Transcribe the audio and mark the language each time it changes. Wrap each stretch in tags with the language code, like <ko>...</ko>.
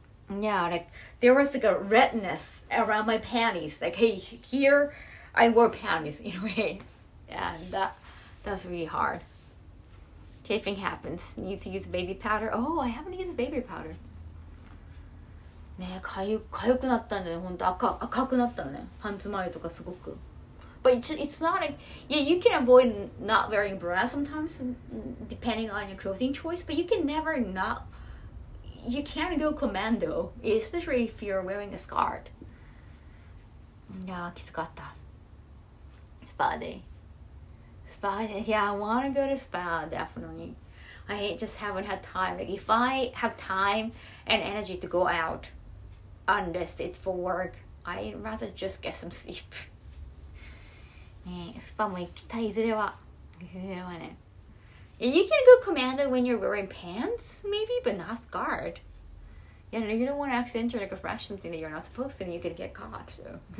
<en>Yeah, like there was like a redness around my panties. Like, hey, here I wore panties in a way. And that's really hard. Chafing happens. You need to use baby powder. Oh, I haven't used baby powder.</en> <ja>ね、かゆくなったんだね。ほんと赤くなったね。パンツ周りとかすごく。</ja> <en>But it's not like, yeah, you can avoid not wearing bra sometimes depending on your clothing choice, but you can never not, you can't go commando, especially if you're wearing a skirt.</en> <ja>いやー、きつかった。</ja> <en>Spa day. Yeah, I want to go to spa, definitely. I just haven't had time. Like, if I have time and energy to go out, unless it's for work, I'd rather just get some sleep.</en> <ja>ねえ、スパも行きたい、いずれはね。</ja> <en>You can go commando when you're wearing pants, maybe, but not skirt. Yeah, you don't want to accidentally like refresh something that you're not supposed to, and you could get caught, so.</en>